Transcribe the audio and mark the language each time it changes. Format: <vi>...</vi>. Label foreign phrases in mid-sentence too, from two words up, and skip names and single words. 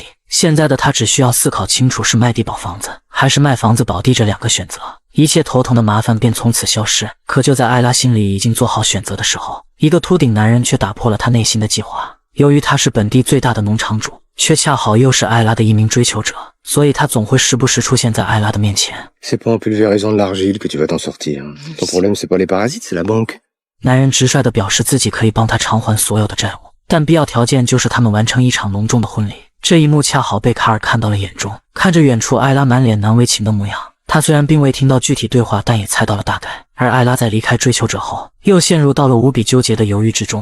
<zh>现在的他只需要思考清楚是卖地保房子还是卖房子保地这两个选择，一切头疼的麻烦便从此消失。可就在艾拉心里已经做好选择的时候，一个秃顶男人却打破了他内心的计划。由于他是本地最大的农场主， 却恰好又是艾拉的一名追求者，所以他总会时不时出现在艾拉的面前。</zh> <fr>C'est pas en pulvérisant de l'argile que tu vas t'en sortir. Ton problème, c'est pas les parasites, c'est la banque.</fr> <zh>男人直率地表示自己可以帮他偿还所有的债务，但必要条件就是他们完成一场隆重的婚礼。这一幕恰好被卡尔看到了眼中，看着远处艾拉满脸难为情的模样，他虽然并未听到具体对话，但也猜到了大概。而艾拉在离开追求者后，又陷入到了无比纠结的犹豫之中。</zh>